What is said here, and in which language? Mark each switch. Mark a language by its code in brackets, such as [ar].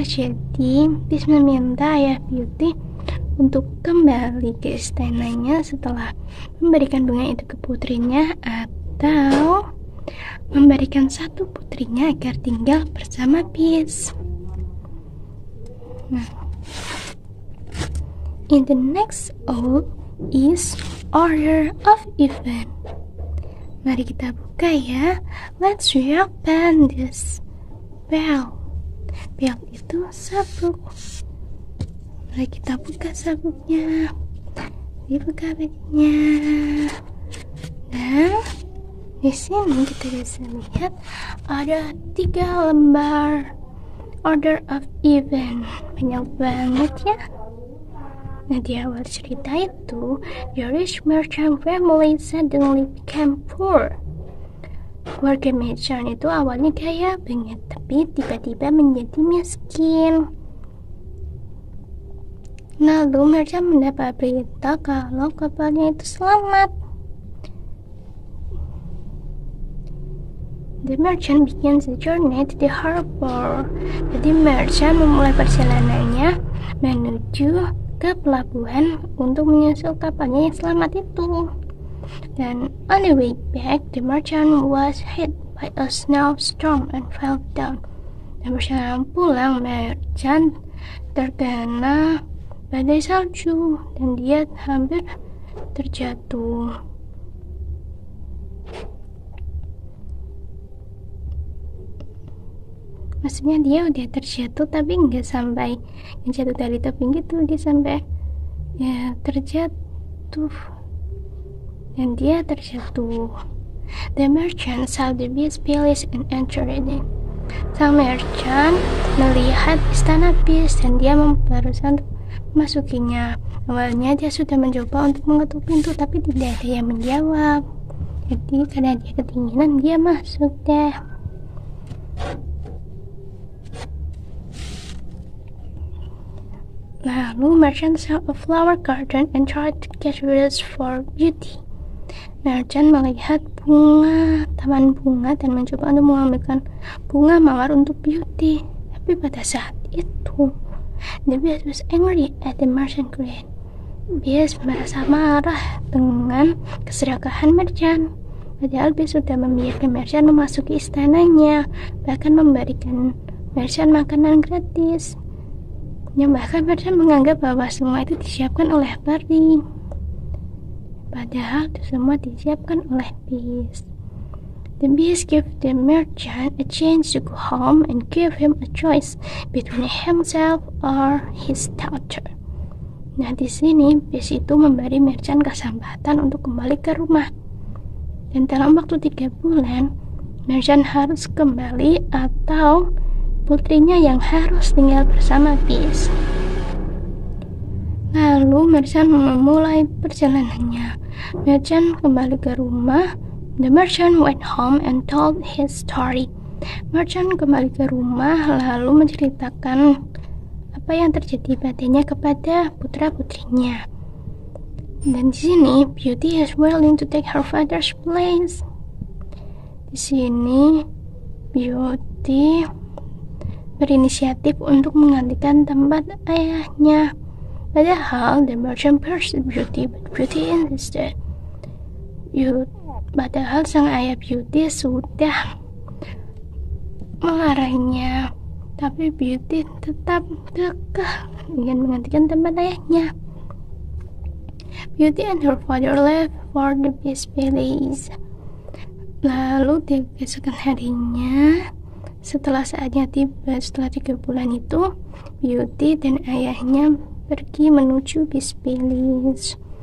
[id] Jadi Beast meminta ayah Beauty untuk kembali ke istananya setelah memberikan bunga itu ke putrinya atau memberikan satu putrinya agar tinggal bersama Beast. Nah, [en] In the next O is order of event. [id] Mari kita buka ya. [en] Let's reopen this bell. [id] Bell itu sabuk. Mari kita buka sabuknya. Dibuka baginya. Dan di sini kita bisa lihat ada 3 lembar [en] order of event. [id] Banyak banget ya. Nah, di awal cerita itu, [en] the rich merchant family suddenly became poor. [id] Keluarga merchant itu awalnya kaya banget, tapi tiba-tiba menjadi miskin. Lalu merchant mendapat berita kalau kapalnya itu selamat. [en] The merchant begins the journey to the harbor. [id] Jadi merchant memulai perjalanannya menuju ke pelabuhan untuk menyusul kapalnya yang selamat itu. [en] Dan on the way back, the merchant was hit by a snowstorm and fell down. [id] Dan perjalanan pulang, merchant terkena badai salju dan dia hampir terjatuh. Maksudnya dia udah terjatuh tapi nggak sampai yang jatuh dari tebing gitu, dia sampai ya terjatuh dan dia terjatuh. [en] The merchant saw the beast palace and entered it. [id] Sang merchant melihat istana beast dan dia berusaha untuk memasukinya. Awalnya dia sudah mencoba untuk mengetuk pintu tapi tidak ada yang menjawab. Jadi karena dia kedinginan dia masuk deh. [en] Lalu merchant saw a flower garden and tried to get weeds for beauty. [id] Merchant melihat taman bunga dan mencoba untuk mengambilkan bunga mawar untuk beauty. Tapi pada saat itu, [en] the beast was angry at the merchant greed. [id] Beast merasa marah dengan keserakahan merchant. Padahal beast sudah membiarkan merchant memasuki istananya, bahkan memberikan merchant makanan gratis. Yang bahkan merchant menganggap bahwa semua itu disiapkan oleh peri. Padahal itu semua disiapkan oleh beast. [en] The beast gave the merchant a chance to go home and gave him a choice between himself or his daughter. [id] Nah, di sini beast itu memberi merchant kesempatan untuk kembali ke rumah. Dan dalam waktu 3 bulan, merchant harus kembali atau putrinya yang harus tinggal bersama beast. Lalu merchant memulai perjalanannya. Merchant kembali ke rumah. [en] The merchant went home and told his story. [id] Merchant kembali ke rumah lalu menceritakan apa yang terjadi padanya kepada putra-putrinya. Dan di sini [en] Beauty is willing to take her father's place. [id] Di sini Beauty berinisiatif untuk menggantikan tempat ayahnya. [en] Padahal the merchant pursued Beauty, but Beauty insisted. [id] Padahal sang ayah Beauty sudah melarangnya, tapi Beauty tetap kekeh ingin menggantikan tempat ayahnya. [en] Beauty and her father left for the beast palace. [id] Lalu di keesokan harinya, setelah saatnya tiba, setelah 3 bulan itu, Beauty dan ayahnya pergi menuju Beast Palace.